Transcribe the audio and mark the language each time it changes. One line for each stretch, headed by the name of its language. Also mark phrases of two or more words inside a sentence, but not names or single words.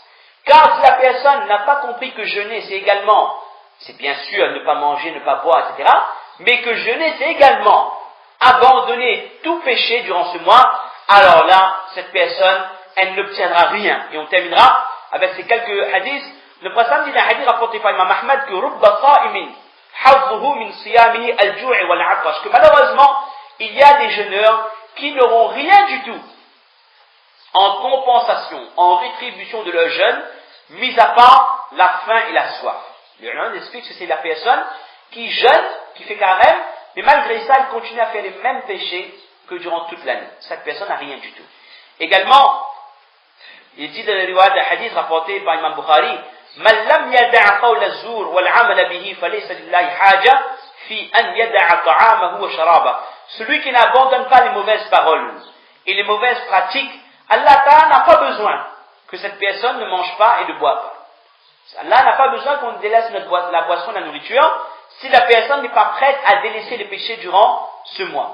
French: Car si la personne n'a pas compris que jeûner c'est bien sûr ne pas manger, ne pas boire, etc., mais que jeûner c'est également abandonner tout péché durant ce mois, alors là, cette personne, elle n'obtiendra rien. Et on terminera avec ces quelques hadiths. Le prophète dit dans un hadith rapporté par Imam Ahmad que
Arabic: رب صائم حظه من صيامه الجوع والعطش,
French: que malheureusement, il y a des jeûneurs qui n'auront rien du tout en compensation, en rétribution de leur jeûne, mis à part la faim et la soif. Le ulama explique que c'est la personne qui jeûne, qui fait carême, mais malgré ça, elle continue à faire les mêmes péchés que durant toute l'année. Cette personne n'a rien du tout. Également, il dit dans le riwayat de hadith rapporté par Imam Bukhari,
Arabic: من لم يدع قول الزور والعمل به فليس لله حاجة في أن يدع طعامه وشرابه.
French: Celui qui n'abandonne pas les mauvaises paroles et les mauvaises pratiques, Allah Ta'ala n'a pas besoin que cette personne ne mange pas et ne boit pas. Allah n'a pas besoin qu'on délaisse la boisson, la nourriture, si la personne n'est pas prête à délaisser les péchés durant ce mois.